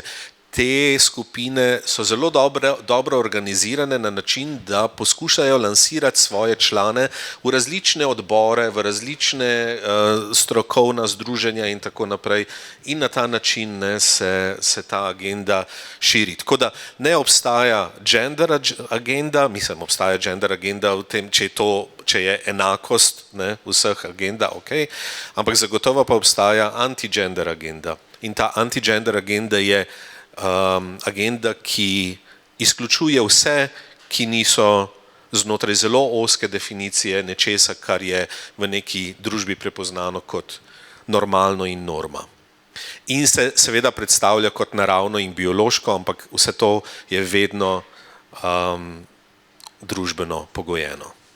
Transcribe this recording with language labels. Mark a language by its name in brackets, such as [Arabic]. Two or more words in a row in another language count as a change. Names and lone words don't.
[Slovenian] Te skupine so zelo dobro organizirane na način, da poskušajo lansirati svoje člane v različne odbore, v različne strokovna združenja in tako naprej in na ta način se ta agenda širi. Tako da ne obstaja [English] gender agenda, [Slovenian] mislim, obstaja [English] gender agenda [Slovenian] v tem, če je enakost vseh agenda, ok, ampak zagotovo pa obstaja [English] anti-gender agenda. [Slovenian] In ta [English] anti-gender agenda [Slovenian] je agenda, ki izključuje vse, ki niso znotraj zelo ozke definicije nečesa, kar je v neki družbi prepoznano kot normalno in norma. In se seveda predstavlja kot naravno in biološko, ampak vse to je vedno družbeno pogojeno.